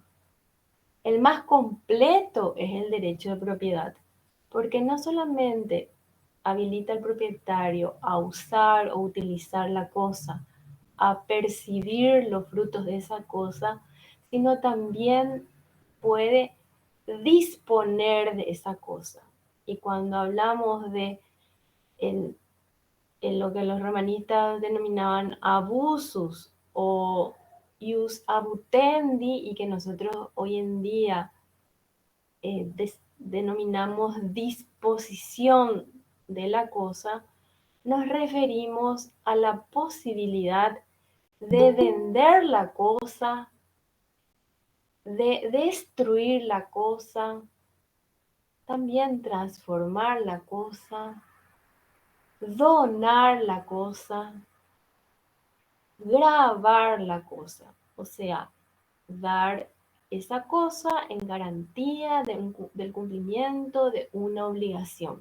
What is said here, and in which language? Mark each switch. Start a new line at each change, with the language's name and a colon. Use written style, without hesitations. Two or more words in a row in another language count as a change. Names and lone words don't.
Spanish: El más completo es el derecho de propiedad, porque no solamente habilita al propietario a usar o utilizar la cosa, a percibir los frutos de esa cosa, sino también puede disponer de esa cosa. Y cuando hablamos de en lo que los romanistas denominaban abusus o
Latin: ius abutendi
Spanish: y que nosotros hoy en día denominamos disposición de la cosa, nos referimos a la posibilidad de vender la cosa, de destruir la cosa, también transformar la cosa, donar la cosa, grabar la cosa, o sea, dar esa cosa en garantía del cumplimiento de una obligación.